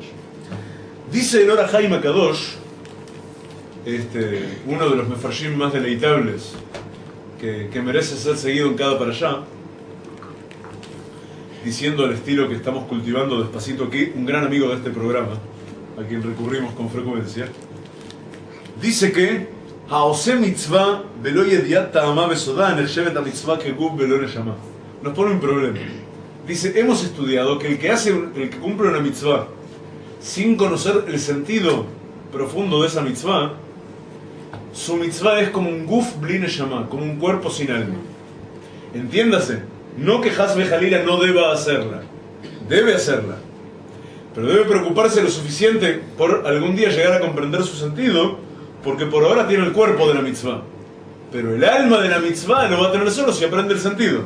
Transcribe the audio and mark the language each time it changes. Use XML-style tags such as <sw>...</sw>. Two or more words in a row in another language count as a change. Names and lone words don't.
<es>Dice el Or HaChaim Kadosh, uno de los mefarshim más deleitables que merece ser seguido en cada parashá, diciendo al estilo que estamos cultivando despacito aquí, un gran amigo de este programa, a quien recurrimos con frecuencia, dice que</es> <he>העושה מצוה ולא ידע טעמה בסודה נחשבת המצווה כגוף ולא נשמה.</he> <es>Nos pone un problema. Dice, hemos estudiado que el que cumple una mitzvah sin conocer el sentido profundo de esa mitzvah, su mitzvah es como un</es> <he>גוף בלי נשמה,</he> <es>como un cuerpo sin alma. Entiéndase, no que</es> <he>חס וחלילה</he> <es>no deba hacerla, debe hacerla, pero debe preocuparse lo suficiente por algún día llegar a comprender su sentido, porque por ahora tiene el cuerpo de la mitzvah, pero el alma de la mitzvah lo va a tener solo si aprende el sentido.</es>